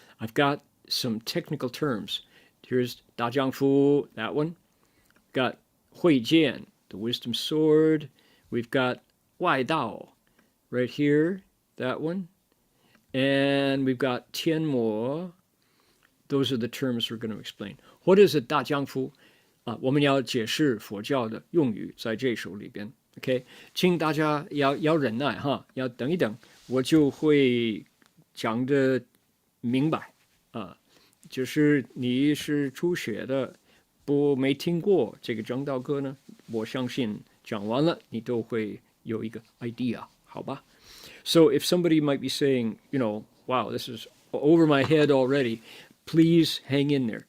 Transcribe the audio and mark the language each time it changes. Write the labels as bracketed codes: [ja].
[en] I've got some technical terms. Here's 大丈夫, that one. Got 慧剑, the wisdom sword. We've got 外道, right here, that one. And we've got 天魔. Those are the terms we're going to explain. What is a 大丈夫? [zh] 我们要解释佛教的用语在这首里边。 OK， 请大家要忍耐哈，要等一等，我就会讲的明白啊。就是你是初学的，没听过这个证道歌呢，我相信讲完了你都会有一个 idea， 好吧 ？ [en] So if somebody might be saying, wow, this is over my head already, please hang in there.